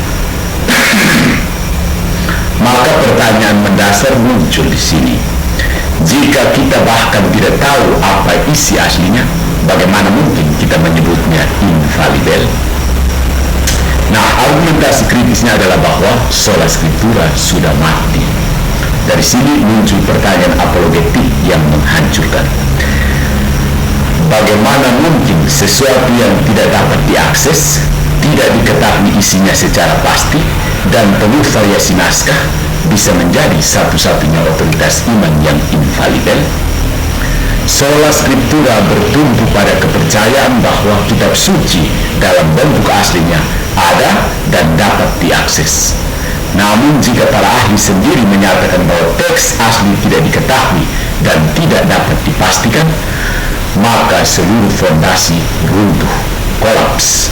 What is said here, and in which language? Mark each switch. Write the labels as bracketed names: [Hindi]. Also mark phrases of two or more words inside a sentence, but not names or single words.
[Indonesian] Maka pertanyaan mendasar muncul di sini: jika kita bahkan tidak tahu apa isi aslinya, bagaimana mungkin kita menyebutnya infalibel? Nah, argumentasi kritisnya adalah bahwa [Latin] sola scriptura [Indonesian] sudah mati. Dari sini muncul pertanyaan apologetik yang menghancurkan. Bagaimana mungkin sesuatu yang tidak dapat diakses, tidak diketahui isinya secara pasti, dan penuh variasi naskah bisa menjadi satu-satunya otoritas iman yang infalibel? [Latin] Sola Scriptura [Indonesian] bertumpu pada kepercayaan bahwa kitab suci dalam bentuk aslinya ada dan dapat diakses. Namun jika para ahli sendiri menyatakan bahwa teks asli tidak diketahui dan tidak dapat dipastikan, maka seluruh fondasi runtuh, kolaps.